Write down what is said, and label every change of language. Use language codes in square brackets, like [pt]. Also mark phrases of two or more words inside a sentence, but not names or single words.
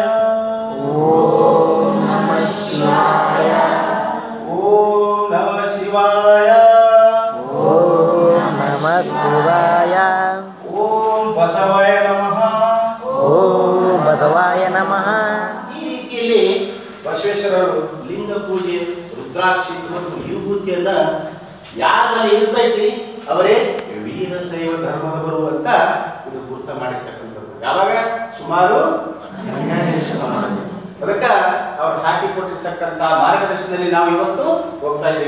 [sa] ಓಂ ನಮಃ ಶಿವಾಯ. ಓಂ ನಮಃ ಶಿವಾಯ. ಓಂ ನಮಃ ಶಿವಾಯ. ಓಂ ಬಸವಾಯ ನಮಃ. ಓಂ ಬಸವಾಯ ನಮಃ. [kn] ಈ ರೀತಿಯಲ್ಲಿ ಬಸವೇಶ್ವರರು ಲಿಂಗ ಪೂಜೆ, ರುದ್ರಾಕ್ಷಿ ಮತ್ತು ವಿಭೂತಿಯನ್ನ ಯಾರ ಮೇಲೆ ಇರ್ತೈತಿ ಅವರೇ ವೀರಶೈವ ಧರ್ಮದವರು ಅಂತ ಇದು ಗುರುತ ಮಾಡಿರ್ತಕ್ಕಂಥದ್ದು. ಯಾವಾಗ? ಸುಮಾರು ಅದಕ್ಕೆ ಅವ್ರು ಹಾಕಿಕೊಟ್ಟಿರ್ತಕ್ಕಂಥ ಮಾರ್ಗದರ್ಶನದಲ್ಲಿ ನಾವು ಇವತ್ತು ಹೋಗ್ತಾ ಇದ್ದೀವಿ.